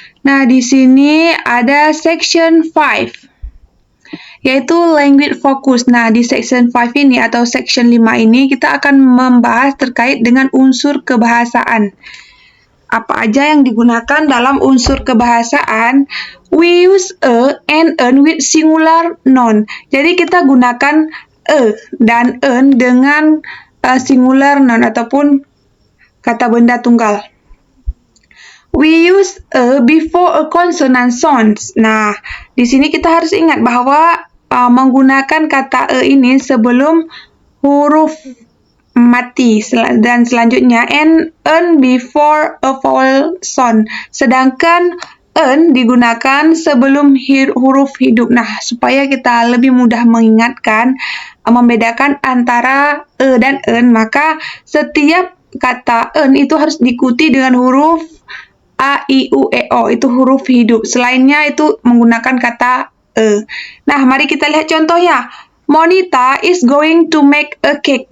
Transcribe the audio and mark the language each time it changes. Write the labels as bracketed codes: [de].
[id] Nah, di sini ada section 5. Yaitu language focus. Nah, di section 5 ini atau section 5 ini kita akan membahas terkait dengan unsur kebahasaan. Apa aja yang digunakan dalam unsur kebahasaan? [en] We use a and an with singular noun. [id] Jadi kita gunakan a dan an dengan singular noun ataupun kata benda tunggal. [en] We use a before a consonant sounds. [id] Nah, di sini kita harus ingat bahwa menggunakan kata e ini sebelum huruf mati dan selanjutnya [en] an before a vowel sound. [id] Sedangkan an digunakan sebelum huruf hidup. Nah, supaya kita lebih mudah mengingatkan, membedakan antara e dan an, maka setiap kata an itu harus diikuti dengan huruf A, I, U, E, O, itu huruf hidup. Selainnya itu menggunakan kata e. Nah, mari kita lihat contohnya. [en] Monita is going to make a cake.